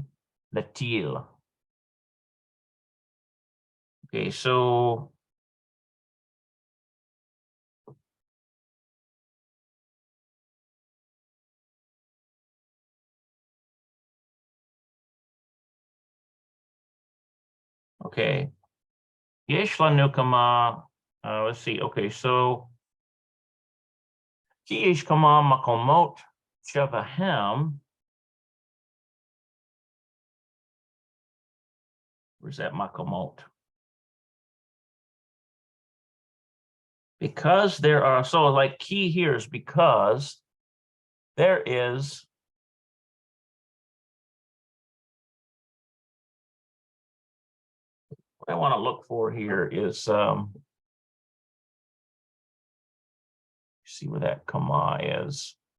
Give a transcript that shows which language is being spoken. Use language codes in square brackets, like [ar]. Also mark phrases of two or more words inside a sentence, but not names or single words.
[en] Latil. Okay, so okay. [he] יש לנו כמה. [en] Let's see. Okay, so [he] כי יש כמה מקומות שבהם. [en] Where's that makomot? Because there are, so like key here is because there is what I want to look for here is see where that comma is.